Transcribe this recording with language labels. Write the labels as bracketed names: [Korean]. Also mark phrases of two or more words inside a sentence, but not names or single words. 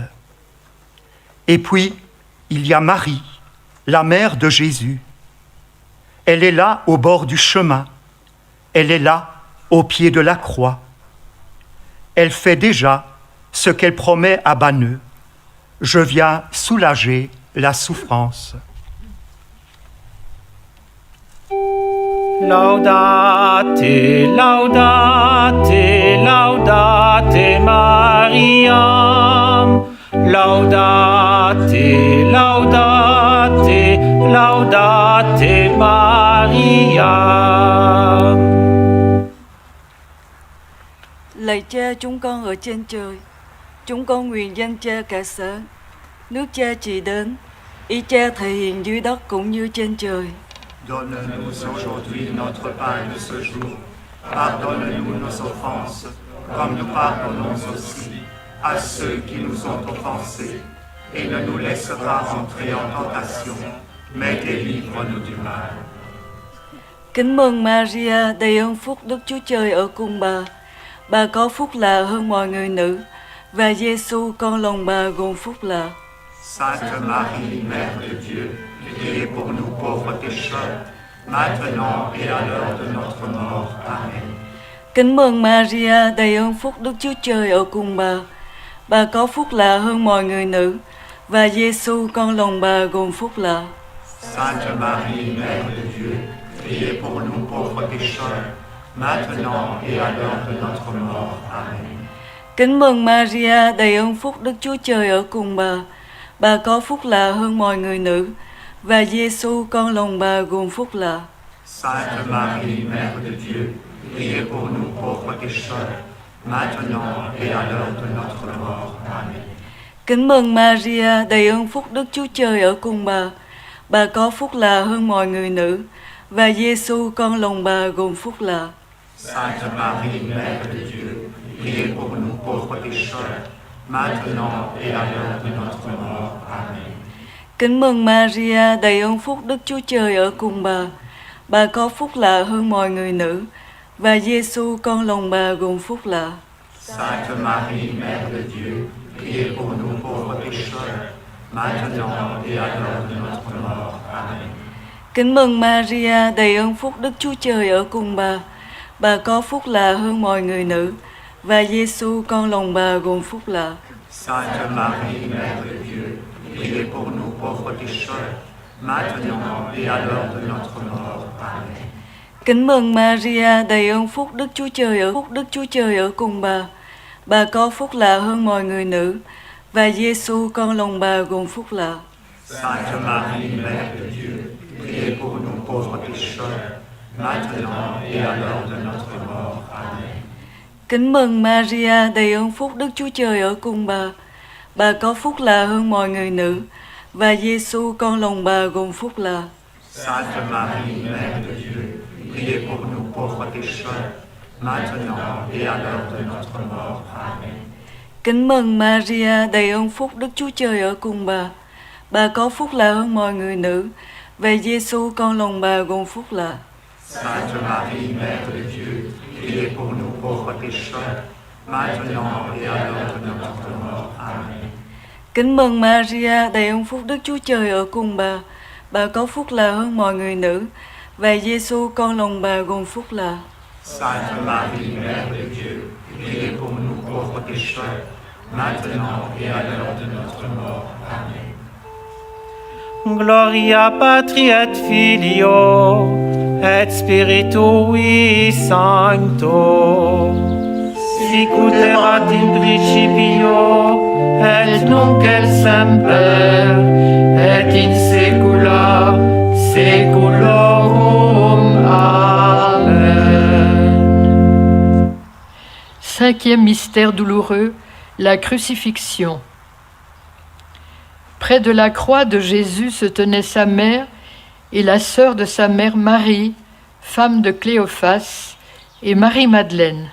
[French] Et puis, il y a Marie, la mère de Jésus. Elle est là au bord du chemin. Elle est là au pied de la croix. Elle fait déjà ce qu'elle promet à Banneux. Je viens soulager la souffrance. [Latin] Laudate, laudate, laudate Mariam. Laudate, laudate, laudate Mariam. [Vietnamese] Lạy Cha chúng con ở trên trời, chúng con nguyện dâng Cha cả sáng. Nước Cha chỉ đến, ý Cha thể hiện dưới đất cũng như trên trời. [French] Donne-nous aujourd'hui notre pain de ce jour. Pardonne-nous nos offenses, comme nous pardonnons aussi à ceux qui nous ont offensés. Et ne nous laisse pas entrer en tentation, mais délivre-nous du mal. [Vietnamese] Kính mừng Maria, đầy ơn phúc, Đức Chúa Trời ở cùng bà. Bà có phúc lạ hơn mọi người nữ, và Giêsu con lòng bà gồm phúc lạ. [French] Sainte Marie, Mère de Dieu, priez pour nous pauvres pécheurs, maintenant et à l'heure de notre mort. Amen. [Vietnamese] Kính mừng Maria, đầy ơn phúc, Đức Chúa Trời ở cùng bà. Bà có phúc lạ hơn mọi người nữ, và Giêsu con lòng bà gồm phúc lạ. [French] Sainte Marie, Mère de Dieu, priez pour nous pauvres pécheurs, maintenant et à l'heure de notre mort. Amen. [Vietnamese] Kính mừng Maria, đầy ơn phúc, Đức Chúa Trời ở cùng bà. Bà có phúc lạ hơn mọi người nữ, và Giêsu con lòng bà gồm phúc lạ. [French] Sainte Marie, Mère de Dieu, priez pour nous pauvres pécheurs, maintenant et à l'heure de notre mort. Amen. [Vietnamese] Kính mừng Maria, đầy ơn phúc, Đức Chúa Trời ở cùng bà. Bà có phúc lạ hơn mọi người nữ, và Giêsu con lòng bà gồm phúc lạ. [French] Sainte Marie, Mère de Dieu, priez pour nous pauvres pécheurs, maintenant et à l'heure de notre mort. Amen. [Vietnamese] Kính mừng Maria, đầy ơn phúc, Đức Chúa Trời ở cùng bà. Bà có phúc lạ hơn mọi người nữ, và Giêsu con lòng bà gồm phúc lạ. [French] Sainte Marie, Mère de Dieu, priez pour nous pauvres pécheurs, maintenant et à l'heure de notre mort. Amen. [Vietnamese] Kính mừng Maria, đầy ơn phúc, Đức Chúa Trời ở cùng bà. Bà có phúc lạ hơn mọi người nữ, và Giêsu con lòng bà gồm phúc lạ. [French] Sainte Marie, Mère de Dieu, priez pour nous pauvres pécheurs, maintenant et à l'heure de notre mort. Amen. [Vietnamese] Kính mừng Maria, đầy ơn phúc, Đức Chúa Trời ở cùng bà. Bà có phúc lạ hơn mọi người nữ, và Giêsu con lòng bà gồm phúc lạ. [French] Sainte Marie, Mère de Dieu, priez pour nous pauvres pécheurs, maintenant et à l'heure de notre mort. Amen. [Vietnamese] Kính mừng Maria, đầy ơn phúc, Đức Chúa Trời ở cùng bà. Bà có phúc lạ hơn mọi người nữ, và Giêsu con lòng bà gồm phúc lạ. [French] Sainte Marie, Mère de Dieu, priez pour nous pauvres pécheurs, maintenant et à l'heure de notre mort. Amen. [Vietnamese] Kính mừng Maria, đầy ơn phúc, Đức Chúa Trời ở cùng bà. Bà có phúc lạ hơn mọi người nữ, và Giêsu con lòng bà gồm phúc lạ. [French] Sainte Marie, Mère de Dieu, priez pour nous pauvres pécheurs, maintenant et à l'heure de notre mort. Amen. [Vietnamese] Kính mừng Maria, đầy ơn phúc, Đức Chúa Trời ở cùng bà. Bà có phúc lạ hơn mọi người nữ, và Giêsu con lòng bà gồm phúc lạ. [French] Sainte Marie, Mère de Dieu, priez pour nous pauvres pécheurs, maintenant et à l'heure de notre mort. Amen. [Latin] Gloria Patri et Filio et Spiritui Sancto, sic ut erat in principio et nunc et semper et in saecula saeculorum. Amen. [French] Cinquième mystère douloureux, la crucifixion. Près de la croix de Jésus se tenaient sa mère et la sœur de sa mère Marie, femme de Cléophas, et Marie-Madeleine.